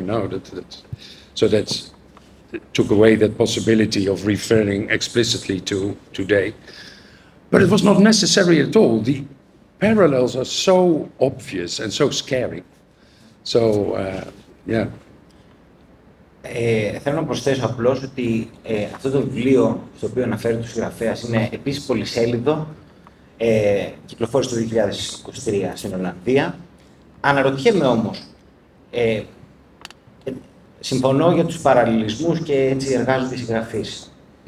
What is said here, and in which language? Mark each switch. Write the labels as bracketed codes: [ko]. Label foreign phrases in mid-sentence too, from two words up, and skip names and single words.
[en] No, so that took away that possibility of referring explicitly to today. But it was not necessary at all. The parallels are so obvious and so scary. So, yeah. [el] Θέλω να προσθέσω απλώς ότι αυτό το βιβλίο στο οποίο αναφέρεται ο συγγραφέας είναι επίσης πολυσέλιδο. Κυκλοφόρησε το 2023 στην Ολλανδία. Αναρωτιέμαι όμως, συμφωνώ για τους παραλληλισμούς και έτσι εργάζονται οι συγγραφείς.